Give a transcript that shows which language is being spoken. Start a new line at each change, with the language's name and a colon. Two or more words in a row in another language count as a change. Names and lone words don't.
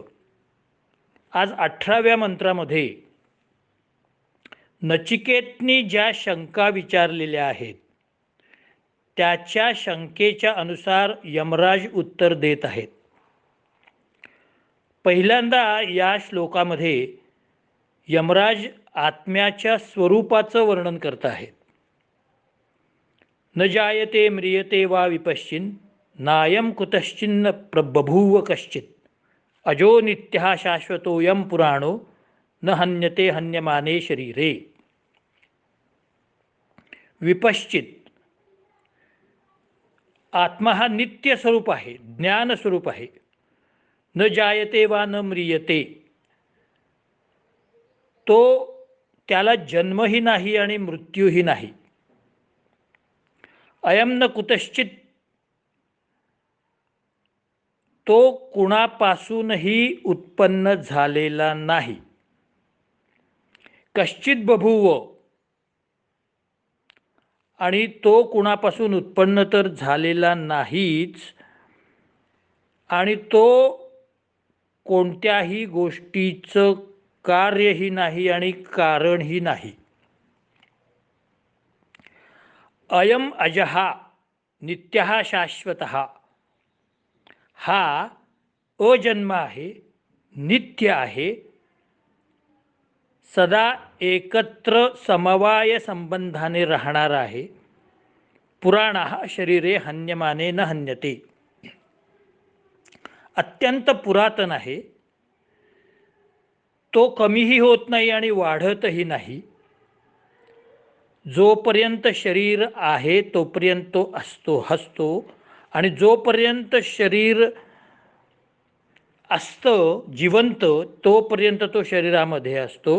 Marathi: आज 18व्या मंत्रामध्ये नचिकेतनी ज्या शंका विचारलेल्या आहेत त्याच्या शंकेच्या अनुसार यमराज उत्तर देत आहेत. पहिल्यांदा या श्लोकामध्ये यमराज आत्म्याच्या स्वरूपाचं वर्णन करत आहेत.
Sanskrit: न जायते म्रियते वा विपश्चिन नायम कुतश्चिन्न प्रबभूव कश्चित अजो नित्यः शाश्वतोऽयं पुराणो न हन्यते हन्यमाने शरीरे. विपश्चित,
Marathi: आत्मा हा नित्य स्वरूप आहे, ज्ञान स्वरूप आहे.
Sanskrit: न जायते वा न म्रियते,
Marathi: तो त्याला जन्मही नाही आणि मृत्यूही नाही.
Sanskrit: अयम न कुतश्चित,
Marathi: तो कुणापासूनही उत्पन्न झालेला नाही.
Sanskrit: कश्चित बभूव,
Marathi: आणि तो कुणापासून उत्पन्न तर झालेला नाहीच, आणि तो कोणत्याही गोष्टीचं कार्यही नाही आणि कारणही नाही.
Sanskrit: अयम अजहा नित्यः शाश्वतः,
Marathi: हा अजन्म आहे, नित्य आहे, सदा एकत्र समवाय संबंधाने राहणारा आहे.
Sanskrit: पुराणः शरीरे हन्यमाने न हन्यते,
Marathi: अत्यंत पुरातन आहे, तो कमीही होत नाही आणि वाढतही नाही. जोपर्यंत शरीर आहे तोपर्यंत तो हसतो, आणि जोपर्यंत शरीर असतं जिवंत तोपर्यंत तो शरीरामध्ये असतो.